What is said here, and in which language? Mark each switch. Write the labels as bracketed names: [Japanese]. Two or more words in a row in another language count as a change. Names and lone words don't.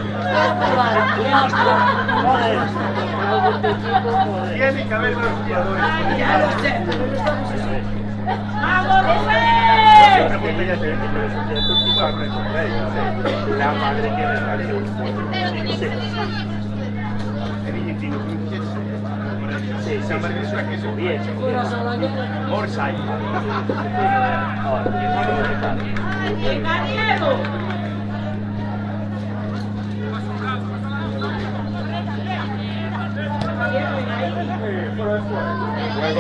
[Spanish] Tiene que haber los jugadores. Ya lo sé. ¡Vamos, La madre tiene relación. [Italian] Sì, siamo arrivati a questo 10. [Spanish] Orsai. Luego.